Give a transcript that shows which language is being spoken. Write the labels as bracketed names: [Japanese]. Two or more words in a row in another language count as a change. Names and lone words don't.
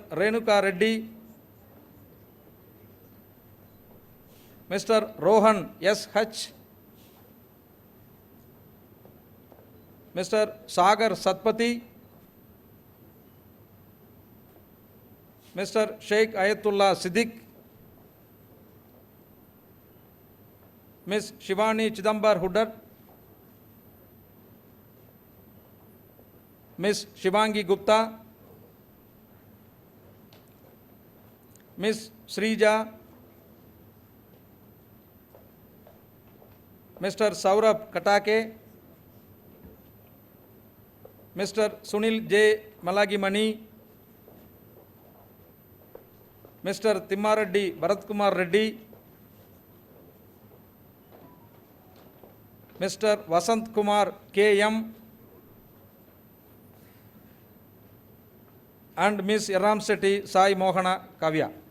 [English] Renuka Reddy, Mr. Rohan S.H., Mr. Sagar Satpati, Mr. Sheikh Ayatullah Siddiq, Ms. Shivani Chidambar Huddar, Ms. Shivangi Gupta, Ms. Srija, Mr. Saurabh Katake, Mr. Sunil J. Malagimani, Mr. Timmareddy Bharatkumar Reddy, Mr. Vasant Kumar K.M. and Ms. Yaramseti Sai Mohana Kavya.